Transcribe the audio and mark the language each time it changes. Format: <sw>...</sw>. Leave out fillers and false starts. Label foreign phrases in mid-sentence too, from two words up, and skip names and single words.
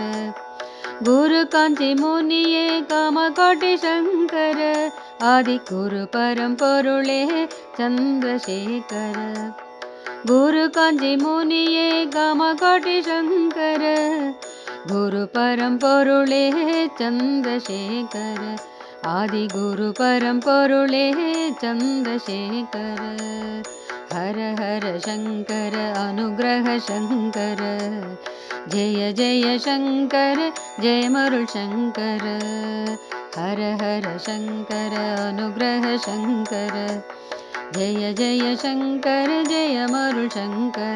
<ta>குரு காஞ்சி முனியே காமகோட்டி சங்கர ஆதி குரு பரம்பொருளே சந்திரசேகர. குரு காஞ்சி முனியே காமகோட்டி சங்கர குரு பரம்பொருளே சந்திரசேகர. ஆதி குரு பரம்பொருளே சந்திரசேகர.</ta> <sa>हर हर शंकर अनुग्रह शंकर जय जय शंकर जय मरुल शंकर. हर हर शंकर अनुग्रह शंकर जय जय शंकर जय मरुल शंकर.</sa>